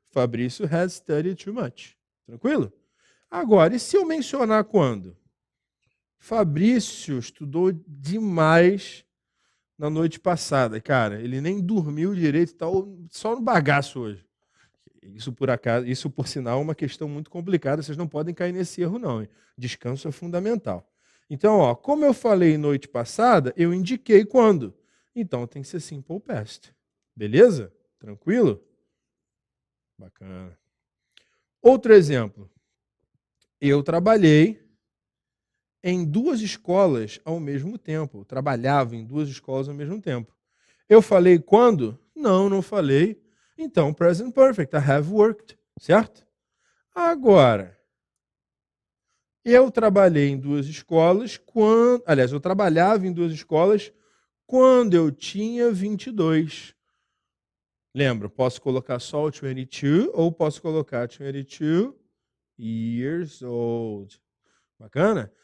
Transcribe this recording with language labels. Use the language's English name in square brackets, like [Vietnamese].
[English] Fabrício has studied too much. [Portuguese] Tranquilo? Agora, e se eu mencionar quando? Fabrício estudou demais na noite passada. Cara, ele nem dormiu direito, tá só no bagaço hoje. Isso, por acaso, isso, por sinal, é uma questão muito complicada. Vocês não podem cair nesse erro, não. Hein? Descanso é fundamental. Então, ó, como eu falei noite passada, eu indiquei quando. Então, tem que ser simple past. Beleza? Tranquilo? Bacana. Outro exemplo. Eu trabalhei em 2 escolas ao mesmo tempo. Eu trabalhava em 2 escolas ao mesmo tempo. Eu falei quando? Não, não falei. [English] Então, present perfect. I have worked. [Portuguese] Certo? Agora, eu trabalhei em 2 escolas quando... Aliás, eu trabalhava em 2 escolas quando eu tinha 22. Lembra, posso colocar só o 22 ou posso colocar [English] 22 years old. [Portuguese] Bacana?